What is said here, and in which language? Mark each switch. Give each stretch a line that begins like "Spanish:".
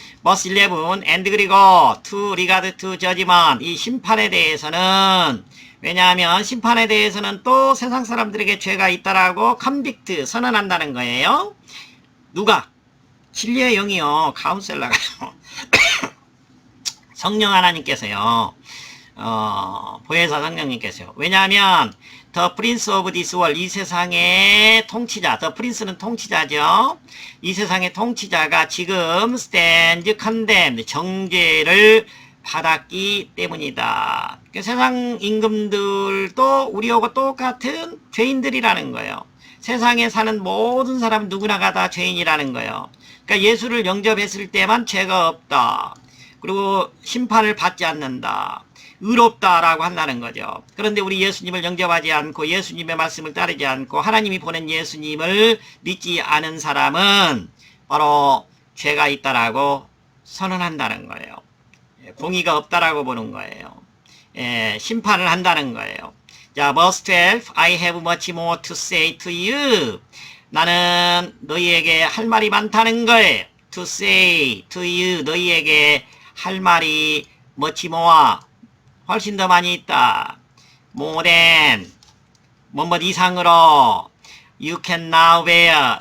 Korean: verse 11, and 그리고
English: to regard to judgment,
Korean: 이 심판에 대해서는, 왜냐하면 심판에 대해서는 또 세상 사람들에게 죄가 있다라고 convict, 선언한다는 거예요. 누가? 진리의 영이요, 카운셀러가요. 성령 하나님께서요, 보혜사 성령님께서요.
English: 왜냐하면 The Prince of this world,
Korean: 이 세상의 통치자,
English: The Prince는 통치자죠.
Korean: 이 세상의 통치자가 지금
English: stand condemned,
Korean: 정죄를 받았기 때문이다. 세상 임금들도 우리하고 똑같은 죄인들이라는 거예요. 세상에 사는 모든 사람은 누구나가 다 죄인이라는 거예요. 그러니까 예수를 영접했을 때만 죄가 없다. 그리고 심판을 받지 않는다. 의롭다라고 한다는 거죠. 그런데 우리 예수님을 영접하지 않고 예수님의 말씀을 따르지 않고 하나님이 보낸 예수님을 믿지 않은 사람은 바로 죄가 있다라고 선언한다는 거예요. 공의가 없다라고 보는 거예요. 심판을 한다는 거예요. 자,
English: verse 12. I have much more to say to you.
Korean: 나는 너희에게 할 말이 많다는 거예요.
English: To say to you.
Korean: 너희에게 할 말이
English: much more.
Korean: 훨씬 더 많이 있다.
English: More than.
Korean: 뭐뭐 이상으로.
English: You can now bear.